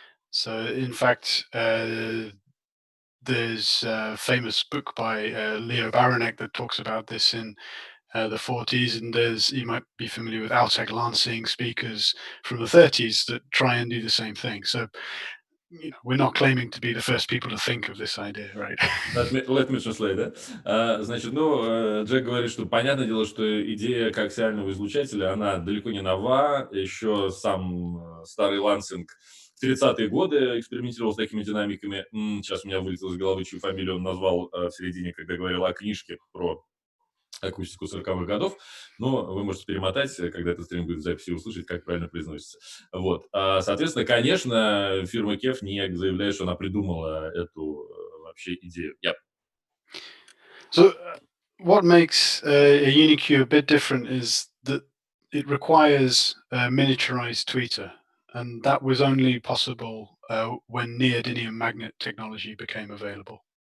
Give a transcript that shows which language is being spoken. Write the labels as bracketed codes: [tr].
[en] So in fact, there's a famous book by Leo Baranek that talks about this in the 40s, and you might be familiar with Altec Lansing speakers from the 30s that try and do the same thing. So we're not claiming to be the first people to think of this idea, right? Let me translate that. [ru] Значит, Джек говорит, что понятное дело, что идея коаксиального излучателя, она далеко не нова. Еще сам старый Лансинг в 30-е годы экспериментировал с такими динамиками. Сейчас у меня вылетело из головы, чью фамилию он назвал в середине, когда говорил о книжке про акустику 40-х годов, но вы можете перемотать, когда этот стрим будет в записи, и услышать, как правильно произносится. Вот. Соответственно, конечно, фирма KEF не заявляет, что она придумала эту вообще идею. [en] Yep. So what makes a UniQ a bit different is that it requires a miniaturized tweeter, and that was only possible when neodymium magnet technology became available.